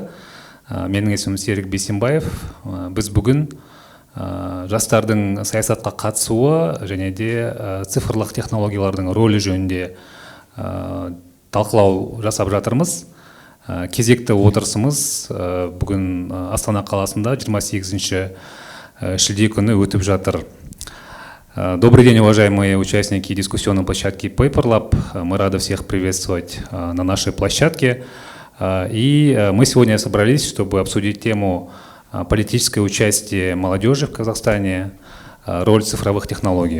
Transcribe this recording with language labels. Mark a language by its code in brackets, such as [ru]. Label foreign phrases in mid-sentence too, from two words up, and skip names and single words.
[kk] Менің есімім Серік Бейсенбаев. Біз бүгін жастардың саясатқа қатысуы және де цифрлық технологиялардың рөлі жөнінде талқылау жасап жатырмыз. Кезекті отырысымыз бүгін Астана қаласында 28 шілде күні өтіп жатыр. [ru] Добрый день, уважаемые участники дискуссионной площадки Paper Lab. Мы рады всех приветствовать на нашей площадке. И мы сегодня собрались, чтобы обсудить тему политическое участие молодежи в Казахстане, роль цифровых технологий.